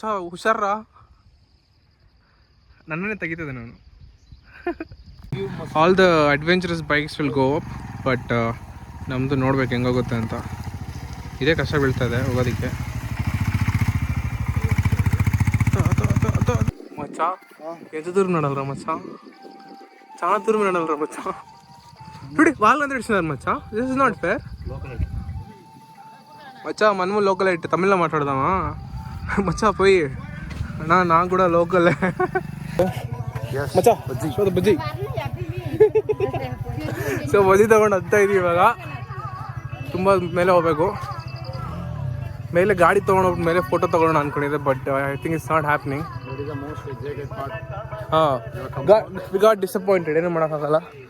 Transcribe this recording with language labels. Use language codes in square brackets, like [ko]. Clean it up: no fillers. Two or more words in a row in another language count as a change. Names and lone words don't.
[kn] ಹುಷಾರ್ರಾ, ನನ್ನನ್ನೇ ತೆಗಿತದೆ ನಾನು. [en] All the adventurous bikes will go up, but [kn] ನಮ್ಮದು ನೋಡ್ಬೇಕು ಹೆಂಗೋಗುತ್ತೆ ಅಂತ. ಇದೇ ಕಷ್ಟ ಬೀಳ್ತದೆ ಹೋಗೋದಕ್ಕೆ. ಮಚ್ಚ ಎಂತ ದೂರ ನೋಡಲ್ರ ಮಚ್ಚ? [te] చాలా దూరం నడవరా మచ్చా? చూడు వాళ్ళందరూ ఇచ్చినారు మచ్చా. [en] This is not fair మచ్చా. [te] మనము లోకల్ అయితే తమిళ్లో మాట్లాడదామా మచ్చా? పోయి అన్నా నాకు కూడా లోకల్ ಮಚ್ಚ. [kn] ಬಜ್ಜಿ ಸೊ ಬಜ್ಜಿ ತಗೊಂಡು ಹತ್ತಾ ಇದೀವಿ ಇವಾಗ. ತುಂಬ ಮೇಲೆ ಹೋಗ್ಬೇಕು. ಮೇಲೆ ಗಾಡಿ ತೊಗೊಂಡೋಗ್ಬಿಟ್ಟು ಮೇಲೆ ಫೋಟೋ ತೊಗೊಳ್ಳೋಣ ಅಂದ್ಕೊಂಡಿದ್ದೆ, [en] but I think it's not happening. ಹಾಂ, we got disappointed. [kn] ಏನೂ ಮಾಡೋಕ್ಕಾಗಲ್ಲ.